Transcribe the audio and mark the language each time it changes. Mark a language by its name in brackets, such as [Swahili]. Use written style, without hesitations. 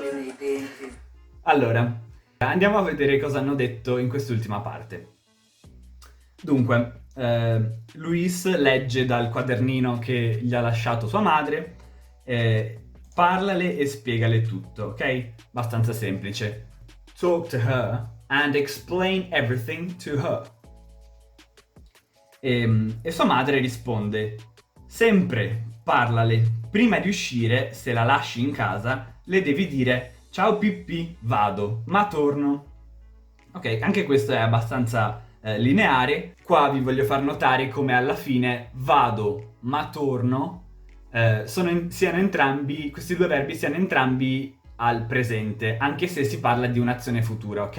[Italian] Nei denti. Allora, andiamo a vedere cosa hanno detto in quest'ultima parte. Dunque, Luis legge dal quadernino che gli ha lasciato sua madre, parlale e spiegale tutto, ok? Abbastanza semplice. [English] Talk to her and explain everything to her. [Italian] E sua madre risponde, sempre parlale. Prima di uscire, se la lasci in casa, le devi dire ciao Pippi, vado, ma torno. Ok, anche questo è abbastanza lineare. Qua vi voglio far notare come alla fine vado ma torno siano entrambi, questi due verbi siano entrambi al presente, anche se si parla di un'azione futura, ok?